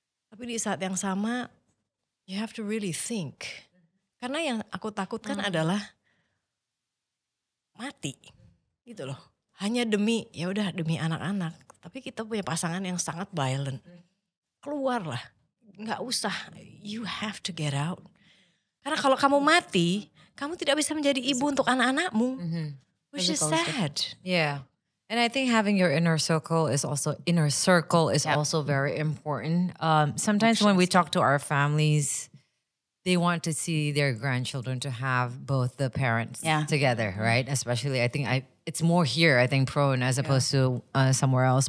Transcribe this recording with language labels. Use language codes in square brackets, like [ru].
[id] Tapi di saat yang sama [en] you have to really think. [id] Karena yang aku takutkan adalah mati. Gitu loh. Hanya demi anak-anak. Tapi kita punya pasangan yang sangat violent. Keluarlah. Nggak usah. [en] You have to get out. [id] Karena kalau kamu mati, kamu tidak bisa menjadi ibu untuk anak-anakmu. [en] Which is sad. Yeah. And I think having your inner circle is also very important. Sometimes when we talk to our families, they want to see their grandchildren to have both the parents together, right? Especially it's more here, I think, prone as opposed to somewhere else.